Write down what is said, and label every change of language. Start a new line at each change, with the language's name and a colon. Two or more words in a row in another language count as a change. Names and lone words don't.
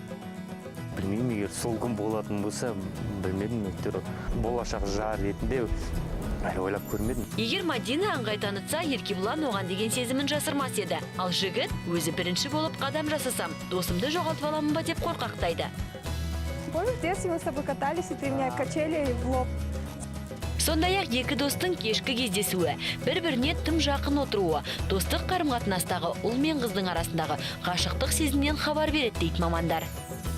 Kazakh: Білмеймін, егер сол күн болатын болса, білмедім, болашақ жар ретінде әлі ойлап көрмедім. Егер Мадина аңғай танытса, Еркебұлан оған деген сезімін жасырмас еді. Ал жігіт өзі бірінші болып қадам жасасам, досымды жоғалтып аламын ба деп қорқақтайды.
Russian: Помнишь, в детстве мы с тобой катались, и ты меня качели в лоб.
Kazakh: Сондай-ақ екі достың кешкі кездесуі, бір-біріне тым жақын отыруы, достық қарым-қатынастағы ұл мен қыздың арасындағы ғашықтық сезімнен хабар береді дейді мамандар.